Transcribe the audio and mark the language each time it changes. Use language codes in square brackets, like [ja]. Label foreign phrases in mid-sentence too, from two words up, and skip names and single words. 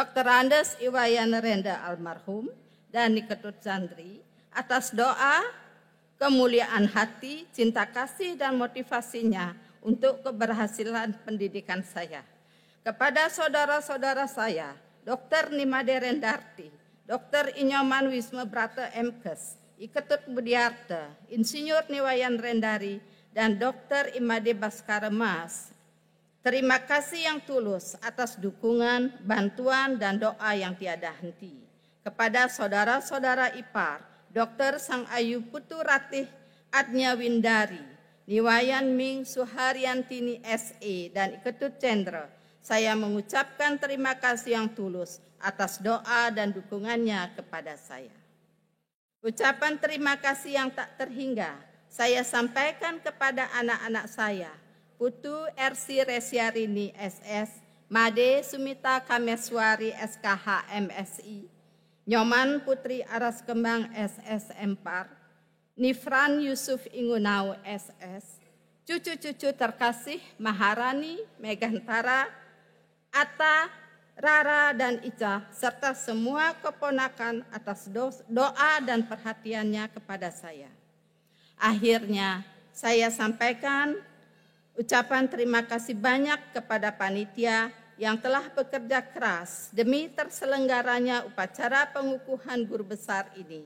[id] Andes Iwayan Renda almarhum dan Niketut Zandri, atas doa, kemuliaan hati, cinta kasih, dan motivasinya untuk keberhasilan pendidikan saya. Kepada saudara-saudara saya, Dr. Nimade Rendarti, Dr. Inyoman Wisma Brata MKes, Iketut Budiarta, Insinyur Niwayan Rendari, dan Dr. Imade Baskara Mas. Terima kasih yang tulus atas dukungan, bantuan, dan doa yang tiada henti. Kepada saudara-saudara ipar, Dr. Sang Ayu Putu Ratih Adnya Windari, Niwayan Ming Suharyantini SE, dan Iketut Cendra, saya mengucapkan terima kasih yang tulus atas doa dan dukungannya kepada saya. Ucapan terima kasih yang tak terhingga saya sampaikan kepada anak-anak saya, Putu Ersi Resyarini SS, Made Sumita Kameswari SKH MSI, Nyoman Putri Aras Kembang SS Empar, Nifran Yusuf Ingunau SS, cucu-cucu terkasih Maharani, Megantara, Atta, Rara, dan Ica, serta semua keponakan atas doa dan perhatiannya kepada saya. Akhirnya saya sampaikan ucapan terima kasih banyak kepada panitia yang telah bekerja keras demi terselenggaranya upacara pengukuhan guru besar ini.